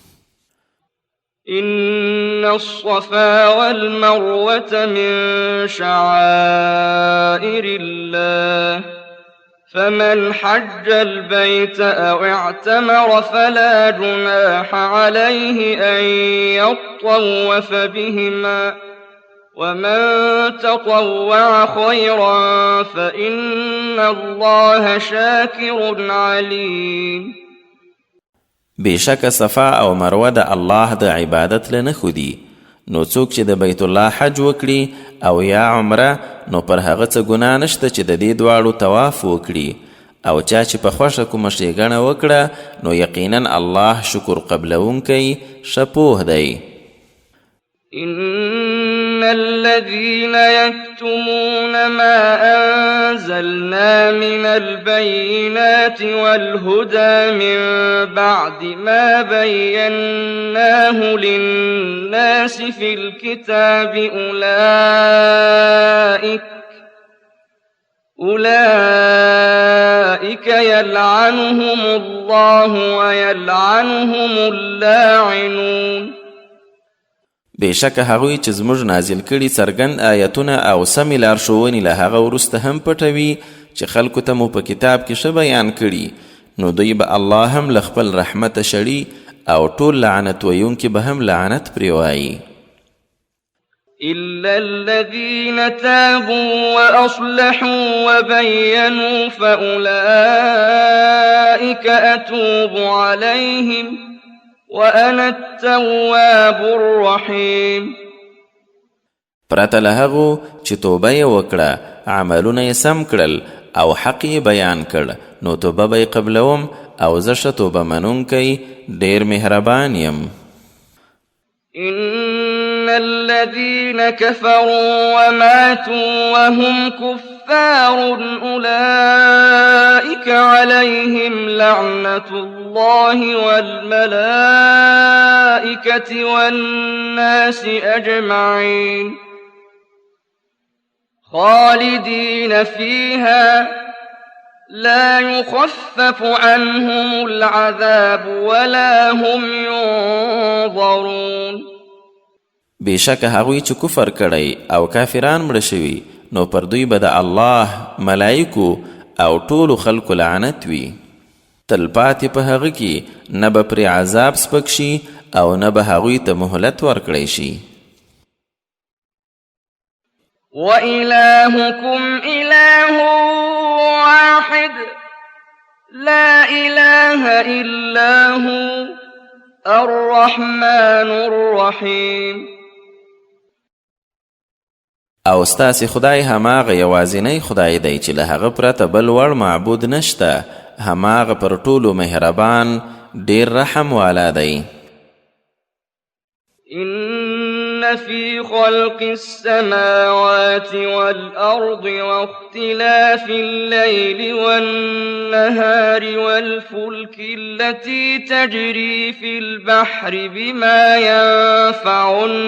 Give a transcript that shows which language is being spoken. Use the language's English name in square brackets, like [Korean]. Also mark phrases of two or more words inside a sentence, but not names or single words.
[Arabic] إن الصفا والمروة من شعائر الله فمن حج البيت أو اعتمر فلا جناح عليه أن يطوف بهما ومن تطوع خيرا فإن الله شاكر عليم. [Pashto] بېشکه صفا او مروه د الله د عبادت له نښو دي نو څوک چې د بیت الله حج وکړي او یا عمره نو پر هغه څه ګناه نشته چې د دې دواړو طواف وکړي او چا چې په خوښه کومه ښېګڼه وکړه نو یقینا الله شکر قبلونکی ښه پوه دی. [Arabic] إن الذين يكتمون ما أنزلنا من البينات والهدى من بعد ما بيناه للناس في الكتاب أولئك يلعنهم الله ويلعنهم اللاعنون. [Pashto] بېشکه هغوی چې زموږ نازل کړي څرګند آیتونه او سمې لارښوونې له هغه وروسته هم پټوي چې خلکو ته مو په کتاب کې ښه بیان کړي نو دوی به الله هم له خپل رحمته شړي او ټول لعنت ویونکي به هم لعنت پرې وایي. [Arabic] إلا الذين تابوا وأصلحوا وبينوا فأولئك أتوب عليهم وأنا التواب الرحيم. [Pashto] پرته له هغو چې توبه یې وکړه عملونه یې سم کړل او حق یې بیان کړ نو توبه به یې قبلوم او زه ښه توبه منونکی ډېر مهربان یم. [Arabic] إن الذين كفروا وماتوا وهم كفار أولئك عليهم لعنة الله والملائكة والناس أجمعين خالدين فيها لا يخفف عنهم العذاب ولا هم ينظرون. [Pashto] بېشکه هغوی چې کفر کړی او کافران مړه شوي نو پر دوی به د الله ملایکو او ټولو خلکو لعنت وي تلپاتې په هغه کې نه به پرې عذاب سپک شي او نه به هغوی ته مهلت ورکړی شي. [Arabic] وإلهكم إله واحد لا إله إلا هو الرحمن الرحيم. [Pashto] او ستاسې خدای هماغه یوازینی خدای دی چې له هغه پرته بل وړ معبود نشته هماغه پر ټولو مهربان ډېر رحم والا دی. [Arabic] إن في خلق السماوات والأرض واختلاف الليل والنهار والفلك التي تجري في البحر بما ينفع